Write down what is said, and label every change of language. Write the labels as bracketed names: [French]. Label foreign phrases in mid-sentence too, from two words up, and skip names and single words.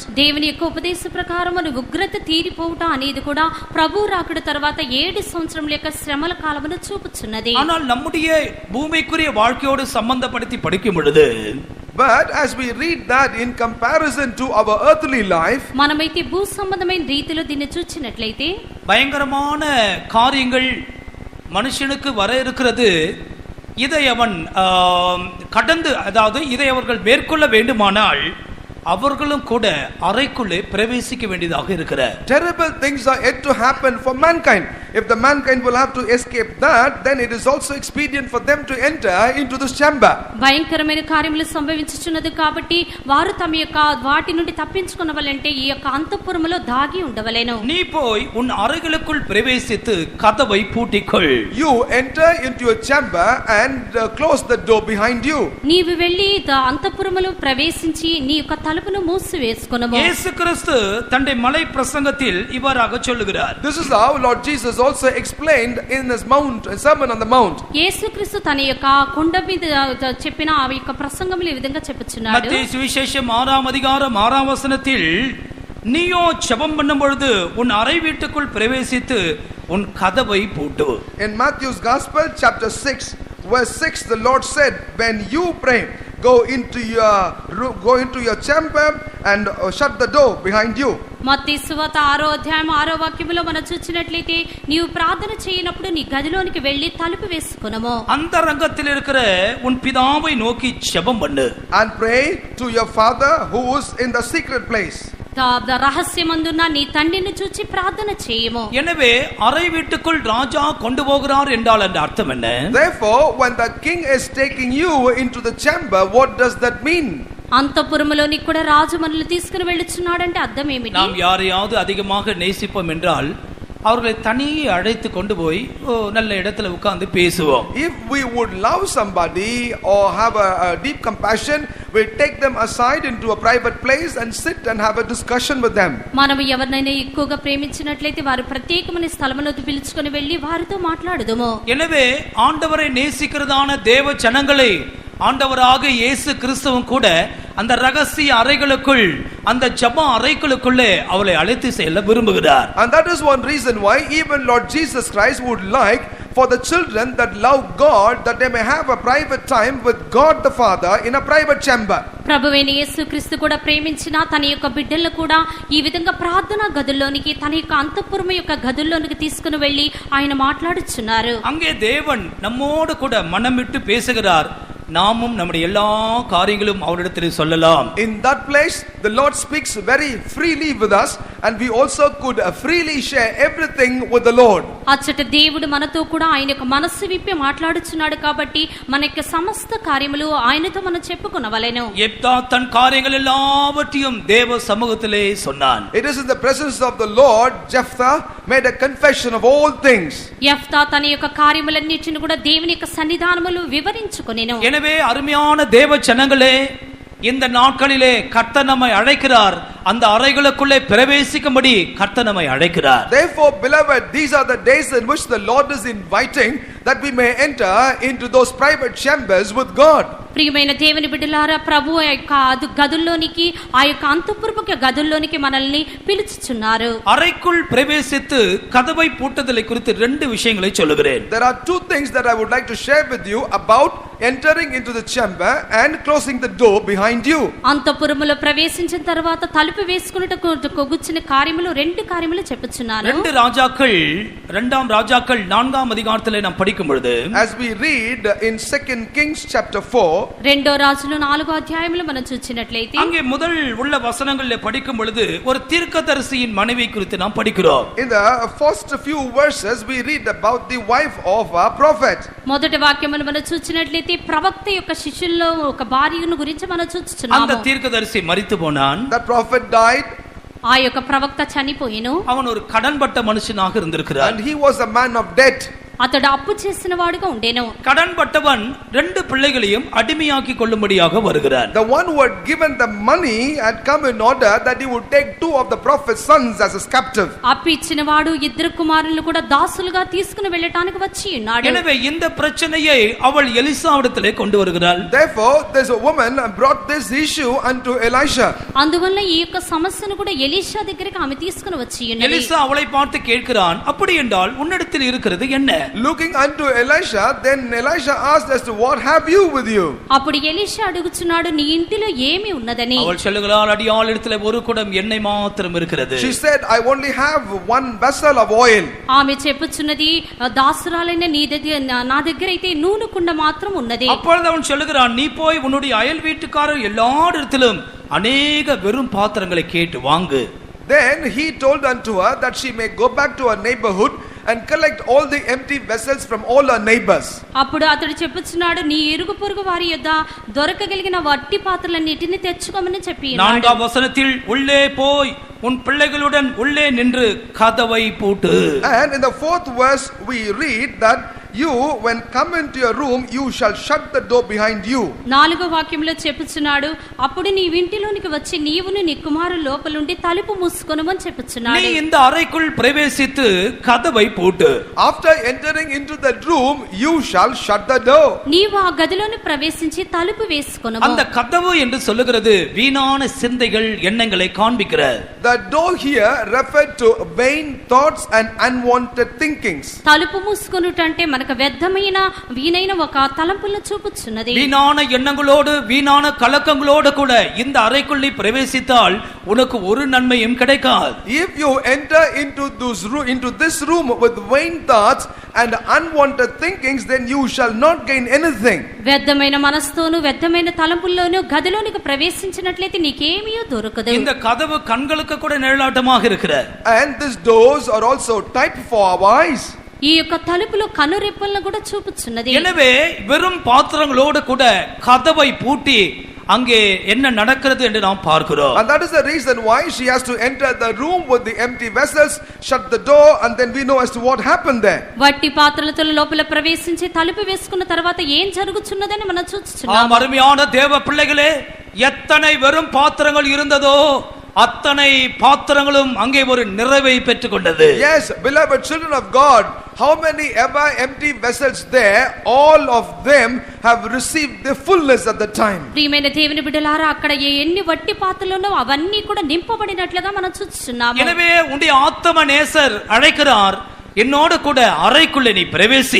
[Telugu] దేవుని యొక్క ఉపదేశ ప్రకారమును ఉగ్రత తీరిపోవుట అనేది కూడా ప్రభు రాకడ తర్వాత 7 సంవత్సరముల యొక్క శ్రమల కాలమును చూపుచున్నది. [Tamil] ஆனால் நம்முடைய பூமிக்குரிய வாழ்க்கையோடு சம்பந்தப்படுத்தி படிக்கும் பொழுது, [English] but as we read that in comparison to our earthly life, [Telugu] మనమైతే భూ సంబంధమైన రీతిలో దీన్ని చూచినట్లయితే [Tamil] பயங்கரமான காரியங்கள் மனுஷனுக்கு வர இருக்கிறது. இதை அவன் கடந்து, அதாவது இதை அவர்கள் மேற்கொள்ள வேண்டுமானால் அவர்களும் கூட அறைக்குள்ளே பிரவேசிக்க வேண்டியதாக இருக்கிறார். [English] Terrible things are yet to happen for mankind. If the mankind will have to escape that, then it is also expedient for them to enter into this chamber. [Telugu] భయంకరమైన కార్యములు సంభవించుచున్నది కాబట్టి వారు తమ యొక్క వాటి నుండి తప్పించుకొనవలంటే ఈ యొక్క అంతఃపురములో దాగి ఉండవలెను. [Tamil] நீ போய் உன் அறைகளுக்குள் பிரவேசித்து கதவை பூட்டிக்கொள். [English] You enter into your chamber and close the door behind you. [Telugu] నీవు వెళ్ళి అంతఃపురములో ప్రవేశించి నీ యొక్క తలుపును మూసివేసుకొనుము. [Tamil] இயேசு கிறிஸ்து தன்னுடைய மலை பிரசங்கத்தில் இவ்வாறாக சொல்லுகிறார். [English] This is how Lord Jesus also explained in his sermon on the mount. [Telugu] యేసుక్రీస్తు తన యొక్క కొండ మీద చెప్పిన ఆ యొక్క ప్రసంగంలో ఈ విధంగా చెప్పుచున్నాడు. [Tamil] மத்தேயு சுவிசேஷம் 6ஆம் அதிகாரம் 6ஆம் வசனத்தில், நீயோ ஜெபம் பண்ணும் பொழுது உன் அறை வீட்டுக்குள் பிரவேசித்து உன் கதவை பூட்டு. [English] In Matthew's Gospel chapter 6 verse 6, the Lord said, when you pray, go into your room, go into your chamber and shut the door behind you. [Telugu] మత్తయి సువార్త 6వ అధ్యాయం 6వ వాక్యములో మనం చూసినట్లయితే నీవు ప్రార్థన చేయనప్పుడు నీ గదిలోనికి వెళ్ళి తలుపు వేసుకొనుము. [Tamil] அந்தரங்கத்தில் இருக்கிற உன் பிதாவை நோக்கி ஜெபம் பண்ணு. [English] And pray to your Father who is in the secret place. [Telugu] రహస్యమందున్న నీ తండ్రిని చూచి ప్రార్థన చేయము. [Tamil] எனவே அறை வீட்டுக்குள் ராஜா கொண்டு போகிறார் என்றால் அந்த அர்த்தம் என்ன? [English] Therefore, when the king is taking you into the chamber, what does that mean? [Telugu] అంతఃపురములోనికి కూడా రాజు మనల్ని తీసుకుని వెళ్ళుచున్నాడంటే అర్థం ఏమిటి? [Tamil] நாம் யாரையாவது அதிகமாக நேசிப்போம் என்றால் அவர்களை தனியே அழைத்து கொண்டு போய் நல்ல இடத்துல உட்கார்ந்து பேசுவோம். [English] If we would love somebody or have a deep compassion, we take them aside into a private place and sit and have a discussion with them. [Telugu] మనం ఎవరినైనా ఎక్కువగా ప్రేమించినట్లయితే వారు ప్రత్యేకమైన స్థలములోకి పిలుచుకొని వెళ్ళి వారితో మాట్లాడుదుము. [Tamil] எனவே ஆண்டவரை நேசிக்கிறதான தேவ ஜனங்களை ஆண்டவராக இயேசு கிறிஸ்துவும் கூட அந்த ரகசிய அறைகளுக்குள் அந்த ஜெப அறைகளுக்குள்ளே அவளை அழைத்து செல்ல விரும்புகிறார். [English] And that is one reason why even Lord Jesus Christ would like for the children that love God that they may have a private time with God the Father in a private chamber. [Telugu] ప్రభువైన యేసుక్రీస్తు కూడా ప్రేమించిన తన యొక్క బిడ్డలను కూడా ఈ విధంగా ప్రార్థనా గదుల్లోనికి తన యొక్క అంతఃపురం యొక్క గదుల్లోనికి తీసుకుని వెళ్ళి ఆయన మాట్లాడుచున్నారు. [Tamil] அங்கே தேவன் நம்மோடு கூட மனம் விட்டு பேசுகிறார். நாமும் நம்முடைய எல்லா காரியங்களும் அவரிடத்தில் சொல்லலாம். [English] In that place the Lord speaks very freely with us and we also could freely share everything with the Lord. [Telugu] అచ్చట దేవుడు మనతో కూడా ఆయన యొక్క మనస్సు విప్పి మాట్లాడుచున్నాడు కాబట్టి మన యొక్క సమస్త కార్యములు ఆయనతో మనం చెప్పుకొనవలెను. [Tamil] யெப்தா தன் காரியங்கள் எல்லாவற்றையும் தேவ சமூகத்திலே சொன்னான். [English] It is in the presence of the Lord Jephthah made a confession of all things. [Telugu] యెఫ్తా తన యొక్క కార్యములన్నిటిని కూడా దేవుని యొక్క సన్నిధానములో వివరించుకొనెను. [Tamil] எனவே அருமையான தேவ ஜனங்களே, இந்த நாட்களிலே கர்த்தர் நம்மை அழைக்கிறார். அந்த அறைகளுக்குள்ளே பிரவேசிக்கும்படி கர்த்தர் நம்மை அழைக்கிறார். [English] Therefore, beloved, these are the days in which the Lord is inviting that we may enter into those private chambers with God. [Telugu] ప్రియమైన దేవుని బిడ్డలారా, ప్రభు ఆ యొక్క గదుల్లోనికి ఆ యొక్క అంతఃపురపు గదుల్లోనికి మనల్ని పిలుచుచున్నారు. [Tamil] அறைக்குள் பிரவேசித்து கதவை பூட்டுதலை குறித்து ரெண்டு விஷயங்களை சொல்லுகிறேன். [English] There are two things that I would like to share with you about entering into the chamber and closing the door behind you. [Telugu] అంతఃపురములో ప్రవేశించిన తర్వాత తలుపు వేసుకున్నటకు కొగుచిన కార్యములు రెండు కార్యములు చెప్పుచున్నాను. [Tamil] இரண்டாம் ராஜாக்கள் 4ஆம் அதிகாரத்திலே நாம் படிக்கும் பொழுது, [English] as we read in 2 Kings chapter 4, [Telugu] రెండో రాజులు 4వ అధ్యాయములో మనం చూచినట్లయితే [Tamil] அங்கே முதல் உள்ள வசனங்களிலே படிக்கும் பொழுது ஒரு தீர்க்கதரிசியின் மனைவி குறித்து நாம் படிக்கிறோம். [English] in the first few verses we read about the wife of a prophet. [Telugu] మొదటి వాక్యమును మనం చూచినట్లయితే ప్రవక్త యొక్క శిష్యుల్లో ఒక భార్యను గురించి మనం చూస్తున్నాము. [Tamil] அந்த தீர்க்கதரிசி மரித்து போனான். [English] The prophet died. [Telugu] ఆ యొక్క ప్రవక్త చనిపోయెను. [Tamil] அவன் ஒரு கடன்பட்ட மனுஷனாக இருந்திருக்கிறான். [English] And he was a man of debt. [Telugu] అతడు అప్పు చేసిన వాడుగా ఉండెను. [Tamil] கடன்பட்டவன் ரெண்டு பிள்ளைகளையும் அடிமையாக்கி கொள்ளும்படியாக வருகிறான். [English] The one who had given the money had come in order that he would take two of the prophet's sons as his captive. [Telugu] అప్పు ఇచ్చిన వాడు ఇద్దరు కుమారులను కూడా దాసులుగా తీసుకుని వెళ్ళటానికి వచ్చి ఉన్నాడు. [Tamil] எனவே இந்த பிரச்சனையை அவள் எலிசாவிடத்திலே கொண்டு வருகிறாள். [English] Therefore there's a woman brought this issue unto Elisha. [Telugu] అందువల్ల ఈ యొక్క సమస్యను కూడా ఎలీషా దగ్గరికి ఆమె తీసుకుని వచ్చి ఉన్నది. [Tamil] எலிசா அவளை பார்த்து கேட்கிறான், அப்படி என்றால் உன்னிடத்தில் இருக்கிறது என்ன? [English] Looking unto Elisha, then Elisha asked as to what have you with you? [Telugu] అప్పుడు ఎలీషా అడుగుచున్నాడు, నీ ఇంటిలో ఏమి ఉన్నదని. [Tamil] அவள் சொல்லுகிறாள், அடியாளிடத்தில் ஒரு குடம் எண்ணெய் மாத்திரம் இருக்கிறது. [English] She said, I only have one vessel of oil. [Telugu] ఆమె చెప్పుచున్నది, దాసురాలైన నా దగ్గర అయితే నూనె కుండ మాత్రం ఉన్నది. [Tamil] அப்பொழுது அவன் சொல்லுகிறான், நீ போய் உன்னுடைய அயல் வீட்டுக்காரர் எல்லாரிடத்திலும் அநேக வெறும் பாத்திரங்களை கேட்டு வாங்கு. [English] Then he told unto her that she may go back to her neighborhood and collect all the empty vessels from all her neighbors. [Telugu] అప్పుడు అతడు చెప్పుచున్నాడు, నీ ఇరుగు పొరుగు వారి యొద్ద దొరకగలిగిన వట్టి పాత్రలన్నిటిని తెచ్చుకోమని చెప్పి ఉన్నాడు. [Tamil] 4ஆம் வசனத்தில் உள்ளே போய் உன் பிள்ளைகளுடன் உள்ளே நின்று கதவை பூட்டு. [English] And in the 4th verse we read that you when come into your room you shall shut the door behind you. [Telugu] 4వ వాక్యంలో చెప్పుచున్నాడు, అప్పుడు నీ ఇంటిలోనికి వచ్చి నీవును నీ కుమారుడు లోపలుండి తలుపు మూసుకొనుమని చెప్పుచున్నాడు. [Tamil] நீ இந்த அறைக்குள் பிரவேசித்து கதவை பூட்டு. [English] After entering into that room you shall shut the door. [Telugu] నీవు ఆ గదిలోని ప్రవేశించి తలుపు వేసుకొనుము. [Tamil] அந்த கதவு என்று சொல்லுகிறது வீணான சிந்தைகள் எண்ணங்களை காண்பிக்கிறது. [English] The door here referred to vain thoughts and unwanted thinkings. [Telugu] తలుపు మూసుకొనుట అంటే మనకు ఒక వ్యర్థమైన వీణైన ఒక తలంపులను చూపుచున్నది. [Tamil] வீணான எண்ணங்களோடு வீணான கலக்கங்களோடு கூட இந்த அறைக்குள் நீ பிரவேசித்தால் உனக்கு ஒரு நன்மையும் கிடைக்காது. [English] If you enter into this room with vain thoughts and unwanted thinkings, then you shall not gain anything. [Telugu] వ్యర్థమైన మనస్తోను వ్యర్థమైన తలంపుల్లోను గదిలోనికి ప్రవేశించినట్లయితే నీకేమీ దొరకదు. [Tamil] இந்த கதவு கண்களுக்கு கூட நிழலாட்டமாக இருக்கிறது. [English] And these doors are also type for our eyes. [Telugu] ఈ యొక్క తలుపులు కనురెప్పలను కూడా చూపుచున్నది. [Tamil] எனவே வெறும் பாத்திரங்களோடு கூட கதவை பூட்டி அங்கே என்ன நடக்கிறது என்று நாம் பார்க்கிறோம். [English] And that is the reason why she has to enter the room with the empty vessels, shut the door, and then we know as to what happened there. [Telugu] వట్టి పాత్రలతో లోపల ప్రవేశించి తలుపు వేసుకున్న తర్వాత ఏం జరుగుతున్నదని మనం చూస్తున్నాము. [Tamil] அருமையான தேவ பிள்ளைகளே, எத்தனை வெறும் பாத்திரங்கள் இருந்ததோ அத்தனை பாத்திரங்களும் அங்கே ஒரு நிறைவை பெற்றுக் கொண்டது. [English] Yes, beloved children of God, how many ever empty vessels there, all of them have received the fullness at the time. [Telugu] ప్రియమైన దేవుని బిడ్డలారా, అక్కడ ఎన్ని వట్టి పాత్రలున్నో అవన్నీ కూడా నింపబడినట్లుగా మనం చూస్తున్నాము. [Tamil] எனவே உன்னுடைய ஆத்ம நேசர் அழைக்கிறார், என்னோடு கூட அறைக்குள்ளே நீ பிரவேசி.